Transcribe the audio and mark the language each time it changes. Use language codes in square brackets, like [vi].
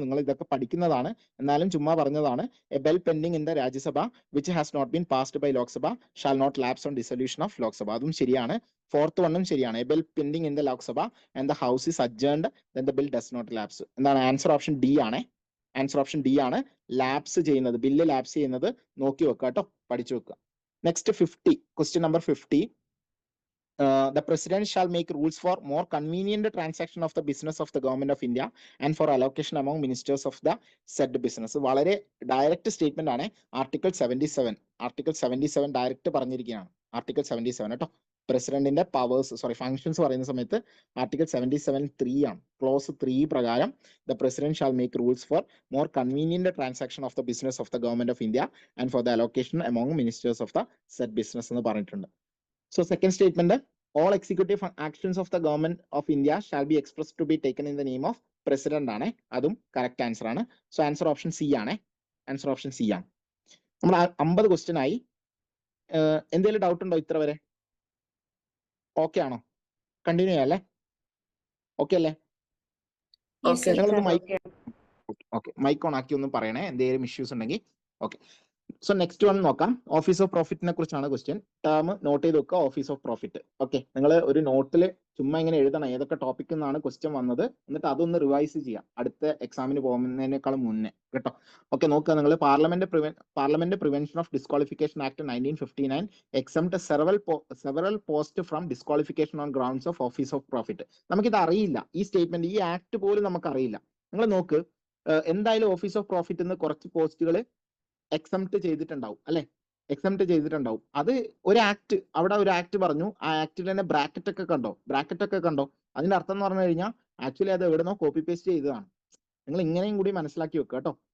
[ml] നിങ്ങൾ ഇതൊക്കെ പഠിക്കുന്നതാണ്, എന്നാലും ചുമ്മാ പറഞ്ഞതാണ്. [en] A bill pending in the Rajya Sabha which has not been passed by Lok Sabha shall not lapse on dissolution of Lok Sabha. [ml] അതും ശരിയാണ്. ഫോർത്ത് വണ്ണും ശരിയാണ്. [en] A bill pending in the Lok Sabha and the house is adjourned then the bill does not lapse. [ml] എന്താണ് answer? Option D ആണ്. [en] Answer option D ആണ്. [ml] Lapse ചെയ്യുന്നത്, bill lapse ചെയ്യുന്നത് നോക്കി വെക്കുക കേട്ടോ, പഠിച്ചു വെക്കുക. Next 50, question number 50. [en] The president shall make rules for more convenient transaction of the business of the government of India and for allocation among ministers of the said business. [ml] വളരെ direct statement ആണ്. Article 77 direct പറഞ്ഞിരിക്കുകയാണ്. Article 77 കേട്ടോ. പ്രസിഡന്റിന്റെ powers, functions പറയുന്ന സമയത്ത് article 77(3) ആണ്. Close 3 പ്രകാരം [en] the president shall make rules for more convenient transaction of the business of the government of India and for the allocation among ministers of the said business [ml] എന്ന് പറഞ്ഞിട്ടുണ്ട്. [en] So second statement, all executive actions of the government of India shall be expressed to be taken in the name of president ആണ്. [ml] അതും correct answer ആണ്. So answer option C ആണ്. Answer option C ആണ്. നമ്മൾ 50 question ആയി. എന്തെങ്കിലും doubt ഉണ്ടോ ഇത്ര വരെ? ഓക്കെ ആണോ? കണ്ടിന്യൂ ചെയ്യാം അല്ലേ? ഓക്കെ അല്ലേ? നിങ്ങളൊന്ന് മൈക്ക് ഓൺ ആക്കി ഒന്ന് പറയണേ എന്തെങ്കിലും ഇഷ്യൂസ് ഉണ്ടെങ്കിൽ. ഓക്കെ. സോ നെക്സ്റ്റ് വൺ നോക്കാം. ഓഫീസ് ഓഫ് പ്രോഫിറ്റിനെ കുറിച്ചാണ് ക്വസ്റ്റ്യൻ. ടേം നോട്ട് ചെയ്ത് വെക്കുക, ഓഫീസ് ഓഫ് പ്രോഫിറ്റ്. ഓക്കെ, നിങ്ങൾ ഒരു നോട്ടിൽ ചുമ്മാ ഇങ്ങനെ എഴുതണം ഏതൊക്കെ ടോപ്പിക് നിന്നാണ് ക്വസ്റ്റ്യൻ വന്നത്, എന്നിട്ട് അതൊന്ന് റിവൈസ് ചെയ്യാം അടുത്ത എക്സാമിന് പോകുന്നതിനേക്കാളും മുന്നേ കേട്ടോ. ഓക്കെ, നോക്കുക നിങ്ങൾ. [en] Parliament prevention of disqualification act 1959 exempt several post from disqualification on grounds of office of profit. [ml] നമുക്കിത് അറിയില്ല, ഈ സ്റ്റേറ്റ്മെന്റ്, ഈ ആക്ട് പോലും നമുക്ക് അറിയില്ല. നിങ്ങൾ നോക്ക്, എന്തായാലും ഓഫീസ് ഓഫ് പ്രോഫിറ്റ് എന്ന് കുറച്ച് പോസ്റ്റുകൾ എക്സംപ്റ്റ് ചെയ്തിട്ടുണ്ടാവും അല്ലെ? എക്സംപ്റ്റ് ചെയ്തിട്ടുണ്ടാവും. അത് ഒരു ആക്ട്, അവിടെ ഒരു ആക്ട് പറഞ്ഞു, ആ ആക്ടിൽ തന്നെ ബ്രാക്കറ്റ് ഒക്കെ കണ്ടോ? അതിന്റെ അർത്ഥം എന്ന് പറഞ്ഞു കഴിഞ്ഞാൽ ആക്ച്വലി അത് എവിടെന്നോ കോപ്പി പേസ്റ്റ് ചെയ്തതാണ്. നിങ്ങൾ ഇങ്ങനെയും കൂടി മനസ്സിലാക്കി വെക്കുക കേട്ടോ.